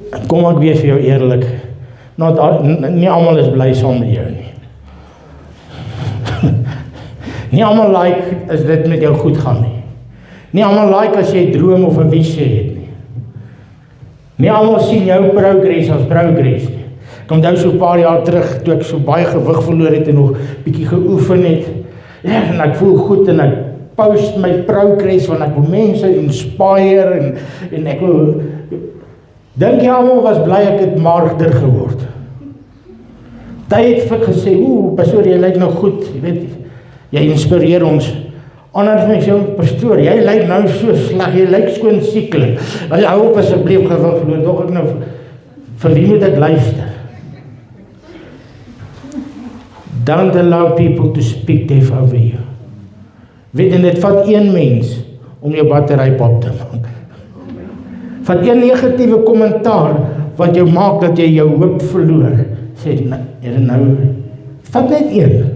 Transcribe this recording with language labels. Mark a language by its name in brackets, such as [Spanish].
[Afrikaans] Kom ek wees vir jou eerlik, nie almal is bly saam met jou nie. Nie almal like as dit met jou goed gaan nie. Nie almal like as jy droom of 'n visie het nie. Nie almal sien jou progress as progress nie. Ek onthou so 'n paar jaar terug, toe ek so baie gewig verloor het en nog bietjie geoefen het, ja, en ek voel goed en ek post my progress, want ek wil mense inspire en ek wil, dink jy almal was bly ek het maarder geword. Hy het vir gesê, pastoor, jy lyk nou goed, jy weet, jy inspireer ons. Ander het my sê, pastoor, jy lyk nou so sleg, jy lyk skoon sieklik. Hou op asseblief gewig verloor, dog ek nou, vir wie moet ek luister? [English] Don't allow people to speak death over you. [Afrikaans] Weet en dit vat een mens om jou battery pop te maak. Van een negatiewe kommentaar wat jou maak dat jy jou hoop verloor. Sê, nou, vat net een.